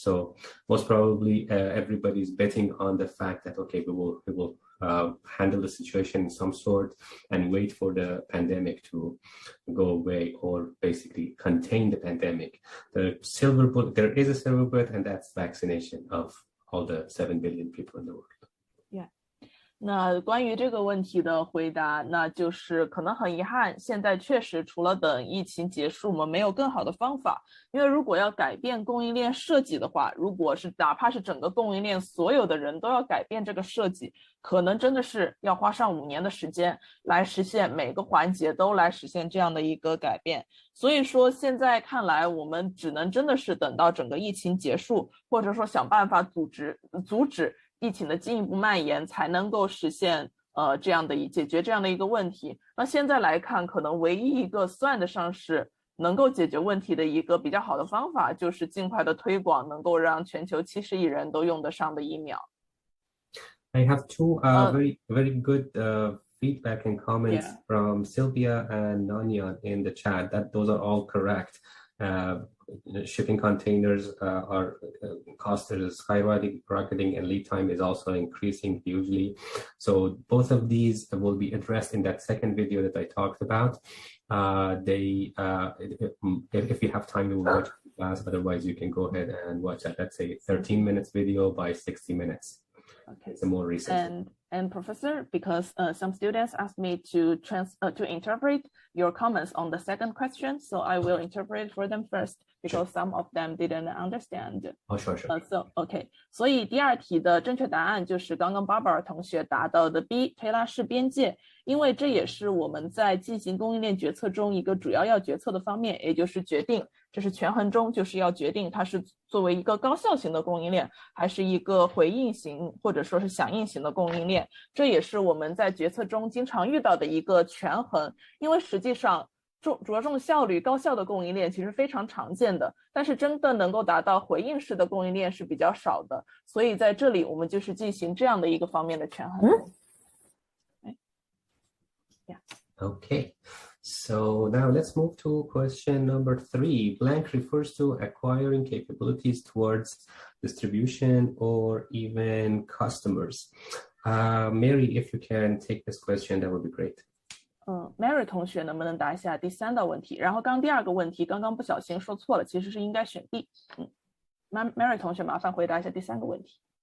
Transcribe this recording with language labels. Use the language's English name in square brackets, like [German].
[English] So most probably everybody's betting on the fact that, okay, we will handle the situation in some sort and wait for the pandemic to go away, or basically contain the pandemic. The silver bullet, there is a silver bullet, and that's vaccination of all the 7 billion people in the world. [Chinese] 那关于这个问题的回答，那就是可能很遗憾，现在确实除了等疫情结束，我们没有更好的方法。因为如果要改变供应链设计的话，如果是哪怕是整个供应链所有的人都要改变这个设计，可能真的是要花上5年的时间来实现每个环节都来实现这样的一个改变。所以说现在看来，我们只能真的是等到整个疫情结束，或者说想办法阻止疫情的进一步蔓延，才能够实现这样的解决这样的一个问题。那现在来看，可能唯一一个算得上是能够解决问题的一个比较好的方法，就是尽快的推广能够让全球70亿人都用得上的疫苗。 [English] I have two very good feedback and comments from Sylvia and Nanya in the chat. That those are all correct. Shipping containers cost is skyrocketing, and lead time is also increasing hugely. So both of these will be addressed in that second video that I talked about. If you have time, you will watch the class. Otherwise, you can go ahead and watch that. That's a 13 minutes video by 60 minutes. Okay. It's a more recent. And Professor, because some students asked me to interpret your comments on the second question, so I will interpret for them first because some of them didn't understand. Oh, sure. So okay. [Chinese] 所以第二题的正确答案就是刚刚 Barbara 同学答到的 B， 推拉式边界，因为这也是我们在进行供应链决策中一个主要决策的方面，也就是决定。这是权衡中，就是要决定它是作为一个高效型的供应链，还是一个回应型或者说是响应型的供应链。这也是我们在决策中经常遇到的一个权衡。因为实际上着重效率、高效的供应链其实非常常见的，但是真的能够达到回应式的供应链是比较少的。所以在这里我们就是进行这样的一个方面的权衡。 [English] Okay. So now let's move to question number 3. Blank refers to acquiring capabilities towards distribution or even customers. Mary, if you can take this question, that would be great. [Chinese] Mary 同学能不能答一下第3道问题？然后刚第2个问题刚刚不小心说错了，其实是应该选 D。 Mary 同学麻烦回答一下第3个问题。